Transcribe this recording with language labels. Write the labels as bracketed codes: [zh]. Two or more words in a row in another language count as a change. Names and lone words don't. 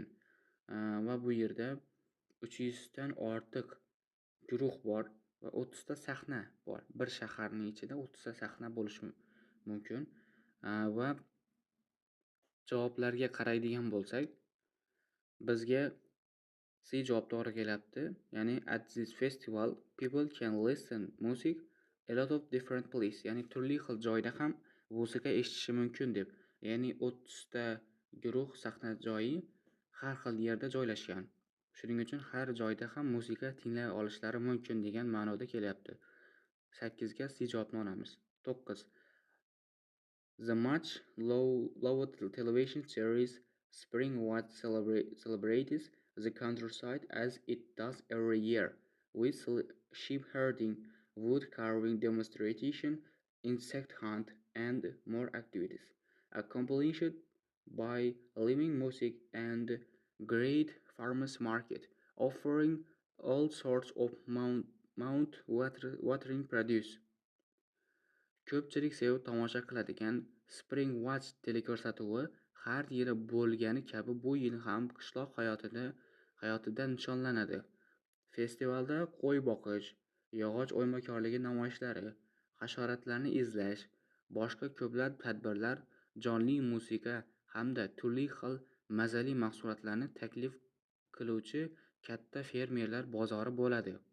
[uz] Va bu yerda 300 dan ortiq guruh bor va 30 ta sahna bor. Bir shaharning ichida 30 ta sahna bo'lishi mumkin. Va javoblarga qaraydigan bo'lsak, bizga C javob to'g'ri kelyapti. [en] Ya'ni at this festival people can listen music a lot of different places. [uz] Ya'ni turli xil joyda ham musiqa eshitishi mumkin deb. Ya'ni 30 ta guruh sahna joyi har xil yerda joylashgan. Shuning uchun har joyda ham musiqa tinglay olishlari mumkin degan ma'noda kelyapti. 8ga C javobni olamiz. 9. [en] The much loved television series Spring What celebrates the countryside as it does every year, with sheep herding, wood carving demonstration, insect hunt, and more activities, accompanied by living music and great farmers market, offering all sorts of mouth-watering produce. [uz] Ko'pchilik sevib tomosha qiladigan Spring Watch teleko'rsatuvi har yili bo'lgani kabi bu yil ham qishloq hayotida nishonlanadi. Festivalda qo'y boqish, yog'och o'ymakorligi namoyishlari, hasharotlarni izlash, boshqa ko'plab tadbirlar, jonli musiqa hamda turli xil mazali mahsulotlarni taklif qiluvchi katta fermerlar bozori bo'ladi.